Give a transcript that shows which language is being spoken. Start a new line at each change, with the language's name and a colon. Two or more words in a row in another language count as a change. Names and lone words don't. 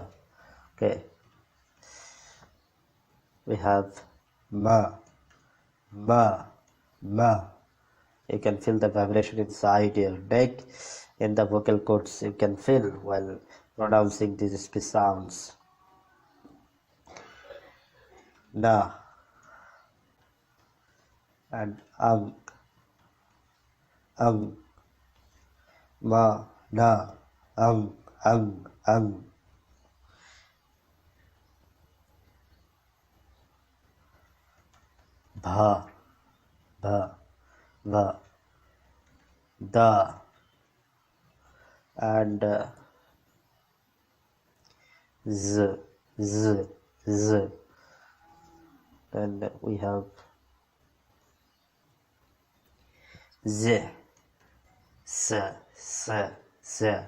English: Okay. We have ma, ma, ma. You can feel the vibration inside your neck. In the vocal cords, you can feel while pronouncing these speech sounds. Na and ma, na, ang. bha, bha, va, da, and z, z, z. Then we have z, s, s, s.